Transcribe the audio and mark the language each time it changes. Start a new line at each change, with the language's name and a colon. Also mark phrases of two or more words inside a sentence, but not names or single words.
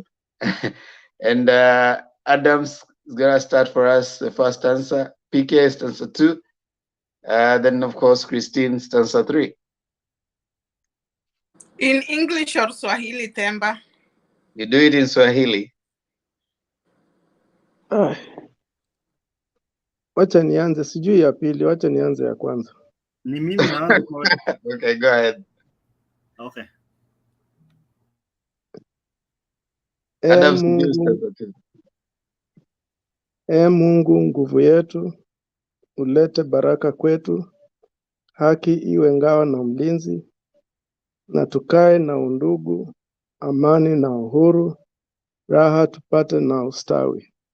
English: And Adam's is going to start for us the first stanza. PK stanza 2. Then, of course, Christine stanza 3. In English or Swahili, Temba? You do it in Swahili.
Swahili: Wacha nianze, sijui ya pili, wacha nianze ya kwanza. Ni mimi naanza.
English: Okay, go ahead. Okay.
Swahili: Mungu nguvu yetu, ulete baraka kwetu, haki iwe ngao na mlinzi, na tukae na undugu amani na uhuru, raha tupate na ustawi.